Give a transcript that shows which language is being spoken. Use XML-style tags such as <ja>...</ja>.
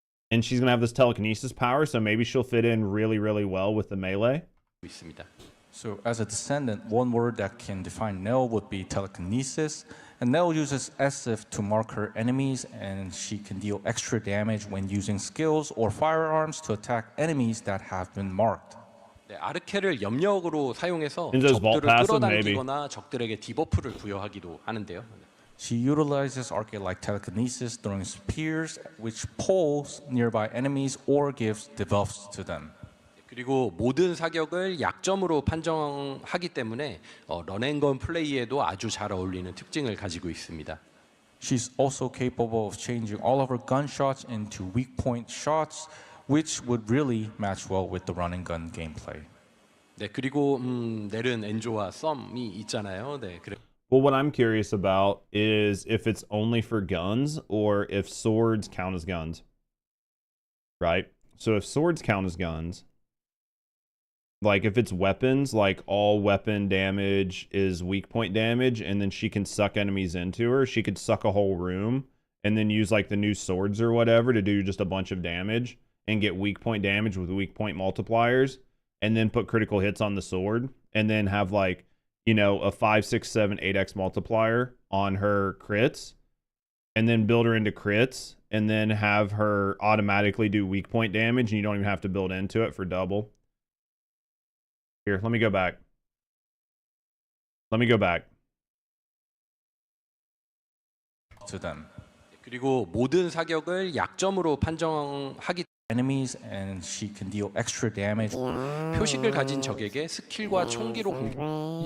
<en>And she's going to have this telekinesis power, so maybe she'll fit in really, really well with the melee.</en> <ko>있습니다.</ko> <en>So as a Descendant, one word that can define Nell would be telekinesis. And Nell uses SF to mark her enemies, and she can deal extra damage when using skills or firearms to attack enemies that have been marked.</en> <ko>네, 아르케를 염력으로 사용해서</ko> <en>In those vault</en> <ko>적들을</ko> <en>passive,</en> <ko>끌어당기거나 적들에게 디버프를 부여하기도 하는데요.</ko> <en>She utilizes arcade-like telekinesis throwing spears, which pulls nearby enemies or gives debuffs to them.</en> <ko>그리고 모든 사격을 약점으로 판정하기 때문에 런앤건 플레이에도 아주 잘 어울리는 특징을 가지고 있습니다.</ko> <en>She's also capable of changing all of her gunshots into weak point shots, which would really match well with the run and gun gameplay.</en> <ko>네, 그리고 넬은 엔조와 썸이 있잖아요. 네, 그래.</ko> <en>Well, what I'm curious about is if it's only for guns or if swords count as guns. Right? So if swords count as guns, like if it's weapons, like all weapon damage is weak point damage, and then she can suck enemies into her, she could suck a whole room and then use like the new swords or whatever to do just a bunch of damage and get weak point damage with weak point multipliers, and then put critical hits on the sword, and then have like, you know, a 5, 6, 7, 8x multiplier on her crits, and then build her into crits, and then have her automatically do weak point damage, and you don't even have to build into it for double. Here, let me go back. Let me go back. To them.</en> <ko>그리고 모든 사격을 약점으로 판정하기</ko> <en>Enemies, and she can deal extra damage.</en> <ko>표식을 가진 적에게 스킬과 총기로 공격.</ko>